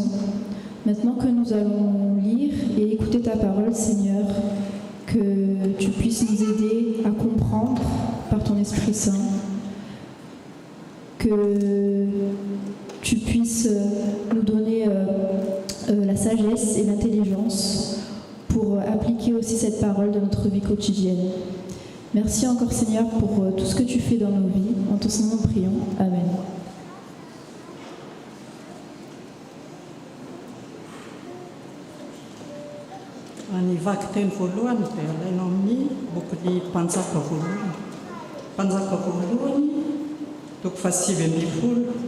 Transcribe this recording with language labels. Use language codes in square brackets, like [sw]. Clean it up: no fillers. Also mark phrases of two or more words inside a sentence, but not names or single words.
[fr] Maintenant que nous allons lire et écouter ta parole, Seigneur, que tu puisses nous aider à comprendre par ton Esprit Saint, que tu puisses nous donner la sagesse et l'intelligence pour appliquer aussi cette parole dans notre vie quotidienne. Merci encore Seigneur pour tout ce que tu fais dans nos vies. En ton nom nous prions. Amen. [mg] Ny vaky teny voalohany dia alainao amin'ny bokin'ny mpanjaka voalohany. Mpanjaka voalohany toko 7:20.